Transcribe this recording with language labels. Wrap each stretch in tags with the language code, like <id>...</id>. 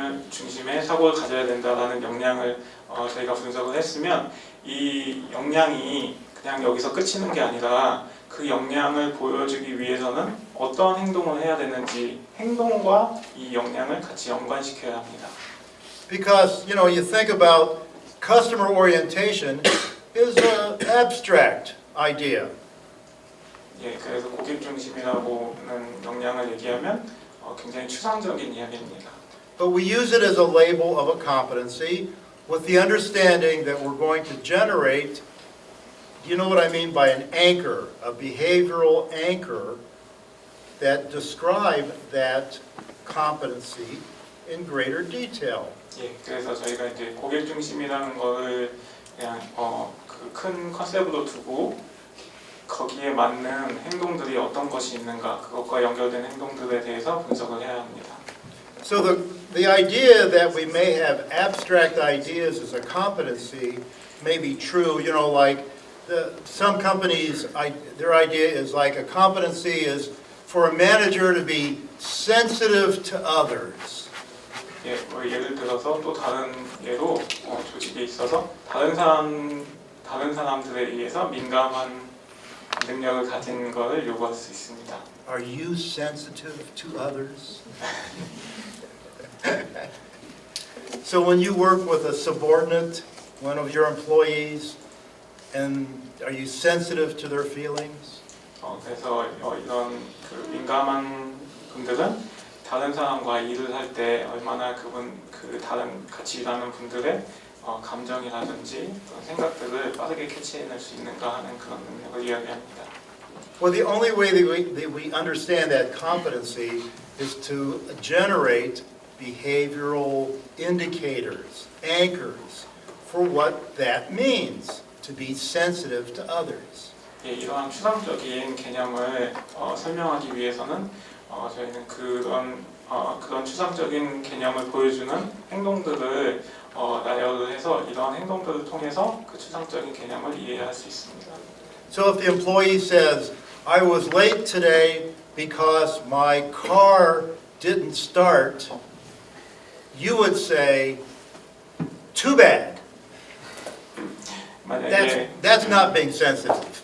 <ko>중심의 사고를 가져야 된다라는 역량을 저희가 분석을 했으면 이 역량이 그냥 여기서 끝이는 게 아니라 그 역량을 보여주기 위해서는 어떤 행동을 해야 되는지 행동과 이 역량을 같이 연관시켜야 합니다.</ko> <en>Because, you think about customer orientation is an abstract idea.</en> <ko>예, 그래서 고객 중심이라고는 역량을 얘기하면 굉장히 추상적인 이야기입니다.</ko> <en>But we use it as a label of a competency with the understanding that we're going to generate, you know what I mean by an anchor, a behavioral anchor that describe that competency in greater detail.</en> <ko>예, 그래서 저희가 이제 고객 중심이라는 거를 그냥 그 큰 컨셉으로 두고 거기에 맞는 행동들이 어떤 것이 있는가, 그것과 연결된 행동들에 대해서 분석을 해야 합니다.</ko> <en>So the idea that we may have abstract ideas as a competency may be true, like some companies, their idea is like a competency is for a manager to be sensitive to others.</en> <ko>예, 예를 들어서 또 다른 예로 조직에 있어서 다른 사람들에 의해서 민감한 능력을 가진 것을 요구할 수 있습니다.</ko> <en>Are you sensitive to others? So when you work with a subordinate, one of your employees, and are you sensitive to their feelings?</en> <ko>그래서 이런 그 민감한 분들은 다른 사람과 일을 할 때 얼마나 그 다른 같이 일하는 분들의 감정이라든지 그런 생각들을 빠르게 캐치해낼 수 있는가 하는 그런 능력을 이야기합니다.</ko> <en>Well, the only way that we understand that competency is to generate behavioral indicators, anchors, for what that means to be sensitive to others.</en> <ko>예, 이러한 추상적인 개념을 설명하기 위해서는 저희는 그런 추상적인 개념을 보여주는 행동들을 나열을 해서 이러한 행동들을 통해서 그 추상적인 개념을 이해할 수 있습니다.</ko> <en>So if the employee says, I was late today because my car didn't start, you would say, too bad.</en> <ko>만약에</ko> <en>That's not being sensitive.</en>